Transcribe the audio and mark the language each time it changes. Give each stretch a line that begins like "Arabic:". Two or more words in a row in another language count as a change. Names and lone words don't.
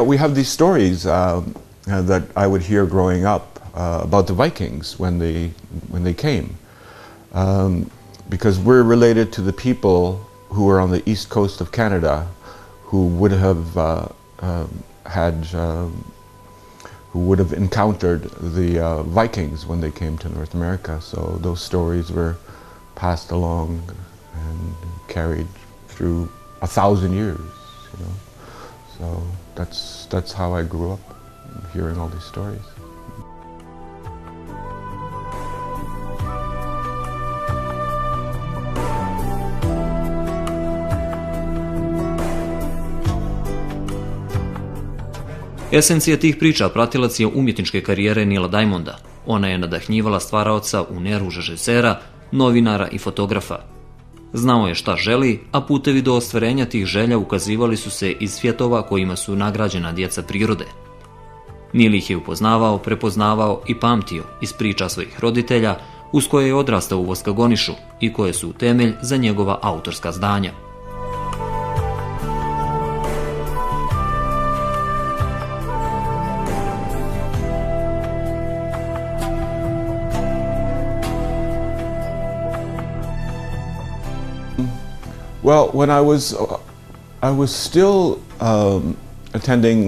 English: We have these stories that I would hear growing up about the Vikings when they came, because we're related to the people who were on the east coast of Canada, who would have who would have encountered the Vikings when they came to North America. So those stories were passed along and carried through 1,000 years, you know. So that's how I grew up, hearing all these stories.
Bosnian: Esencija tih priča pratilac je umjetničke karijere Neila Diamonda. Ona je nadahnjivala stvaraoca u neru režisera, novinara i fotografa. Znao je šta želi, a putevi do ostvarenja tih želja ukazivali su se iz svjetova kojima su nagrađena djeca prirode. Neil ih je upoznavao, prepoznavao i pamtio iz priča svojih roditelja, uz koje je odrastao u Voskagonišu i koje su temelj za njegova autorska zdanja.
English: Well, when I was still attending